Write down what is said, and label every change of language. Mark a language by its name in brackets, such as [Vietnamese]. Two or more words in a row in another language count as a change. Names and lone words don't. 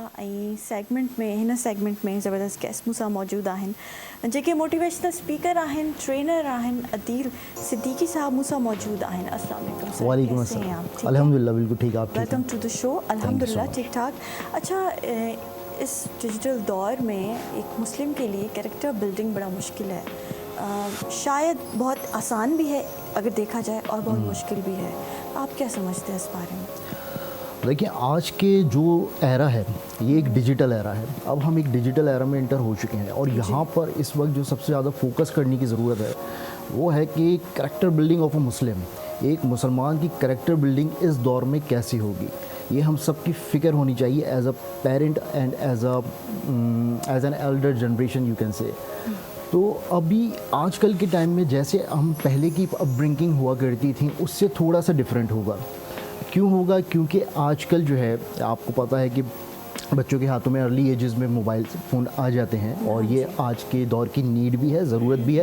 [Sindhi] ऐं सेगमेंट में हिन सेगमेंट में ज़बरदस्त गेस्ट मूंसां मौजूदु आहिनि, जेके [English] motivational speaker [Sindhi] आहिनि, ट्रेनर आहिनि। अदील सिद्दीकी साहब मूंसां मौजूदु आहिनि। [Arabic] السلام عليكم सर। وعليكم السلام. [Hindi] अल्हम्दुलिल्लाह बिल्कुल ठीक, आप ठीक हैं? [English] Welcome to the show. [Hindi] अल्हम्दुलिल्लाह ठीक ठाक। अच्छा, इस डिजिटल दौर में एक मुस्लिम के लिए [English] character building [Hindi] बड़ा मुश्किल है। शायद बहुत आसान भी है अगर देखा जाए और बहुत मुश्किल भी है। आप क्या समझते हैं इस बारे में? देखिए, आज के जो एरा है ये एक [English] digital era [Hindi] है। अब हम एक [English] digital era [Hindi] में इंटर हो चुके हैं, और यहाँ पर इस वक्त जो सबसे ज़्यादा फोकस करने की ज़रूरत है वो है कि [English] character building of a Muslim, [Hindi] एक मुसलमान की [English] character building [Hindi] इस दौर में कैसी होगी, ये हम सब की फ़िक्र होनी चाहिए [English] as a parent and as an elder generation you can say. [Hindi] तो अभी आजकल के टाइम में जैसे हम पहले की अपब्रिंगिंग हुआ करती थी उससे थोड़ा सा डिफरेंट होगा। क्यों होगा? क्योंकि आजकल जो है आपको पता है कि बच्चों के हाथों में [English] early ages [Hindi] में [English] mobile phone [Hindi] आ जाते हैं और ये आज के दौर की नीड भी है, ज़रूरत भी है.